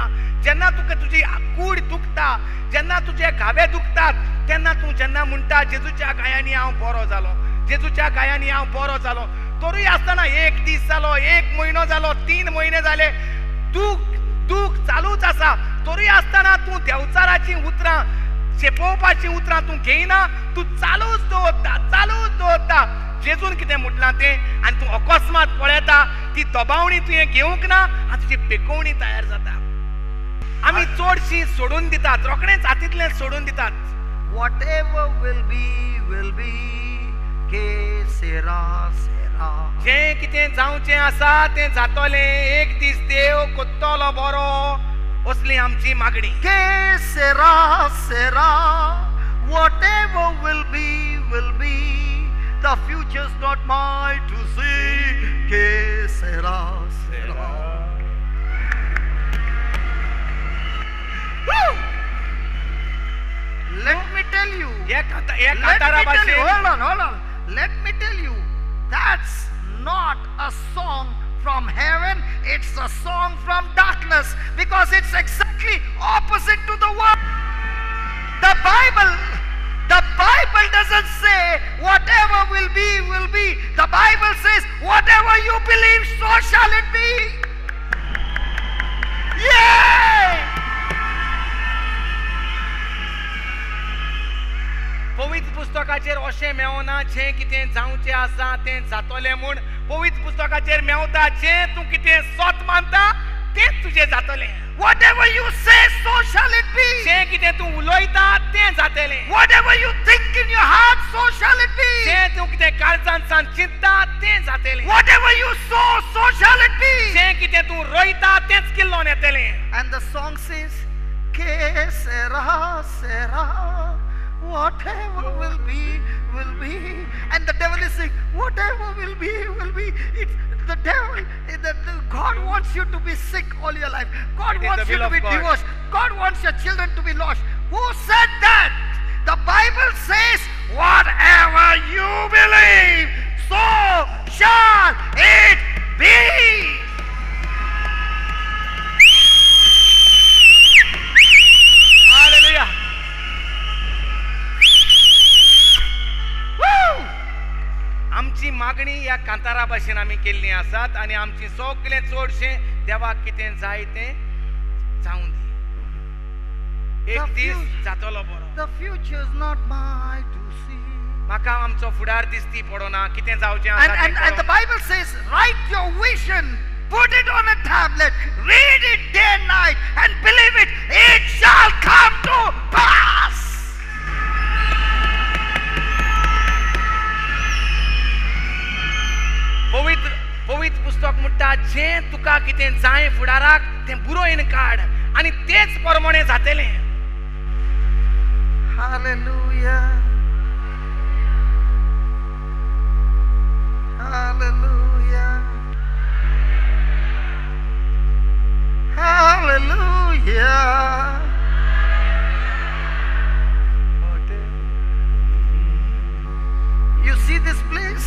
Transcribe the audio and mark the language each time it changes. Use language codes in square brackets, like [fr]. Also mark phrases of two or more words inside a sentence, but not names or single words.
[kok] जेन्ना तुका तुजी कूड दुखता, जेन्ना तुजे घावे दुखतात, तेन्ना तूं जेन्ना म्हणटा जेजूच्या गायांनी हांव बरो जालो, जेजूच्या गायांनी हांव बरो जालो, तरूय आसतना 1 दीस जालो, 1 म्हयनो जालो, 3 म्हयने जाले, दूख चालूच आसा, तरूय आसतना तूं देवचाराची उतरां, शेपोवपाची उतरां तूं घेयना, तूं चालूच दवरता. जेजून कितें म्हटलां तें, आनी तूं अकस्मात पळयता ती दबावणी तुवें घेवंक ना, आनी तुजी पेकोवणी तयार जाता. आमी चडशीं सोडून दितात, रोखडेंच हातींतलें सोडून दितात. [en] Whatever will be, will be. [es] Que sera, sera. [kok] जे कितें जावचें आसा तें जातलें एक दीस देव कोत्तलो बरो असली आमची मागणी [es] Que sera, sera. [en] Whatever will be, will be. The future's not mine to see. [es] Que sera, sera. Woo! [en] Let me tell you. [kok] हे [en] Let me [kok] कांतारा [en] tell you. [kok] भाशेन [en] Hold on. Let me tell you. That's not a song from heaven. It's a song from darkness because it's exactly opposite to the word. The Bible doesn't say whatever will be, will be. The Bible says whatever you believe, so shall it be. Yay! [kok] पवित्र पुस्तकाचेर अशें मेवना जें कितें जावचें आसा तें जातलें म्हूण पवित्र पुस्तकाचेर मेवता जें तूं कितें सोत मानता तें तुजें जातलें [en] Whatever you say, so shall it be. [kok] जें कितें तूं उलोयता तें जातलें [en] Whatever you think in your heart, so shall it be. [kok] जें तूं कितें काळजांत सान चिंतता तें जातलें [en] Whatever you sow, so shall it be. [kok] जें कितें तूं रोयता तेंच किल्लोन येतलें [en] And the song says, [es] Que sera, sera. [en] Whatever will be, will be. And the devil is saying, whatever will be, will be. It's the devil. God wants you to be sick all your life. God It is wants the you will to be of God. divorced. God wants your children to be lost. Who said that? The Bible says, whatever you believe, so shall it be. हालेलुया Woo! [kok] आमची मागणी ह्या कांतारा भाशेन आमी केल्ली आसात आनी आमची सगळें चडशें देवाक कितें जाय तें जावं दी एक दीस जातलो बरो [en] The future is not mine to see. [kok] म्हाका आमचो फुडार दिसती पडोना कितें जावचें आसा तें [en] And the [kok] कळोना. [en] Bible says, write your vision, put it on a tablet, read it day and night, and believe it, it shall come to pass. [kok] पवित्र पवित्र पुस्तक म्हणटा जें तुका कितें जाय फुडाराक तें बरोवन काड आनी तेच प्रमाणे जातलें [en] Hallelujah. Hallelujah. Hallelujah. You see this place?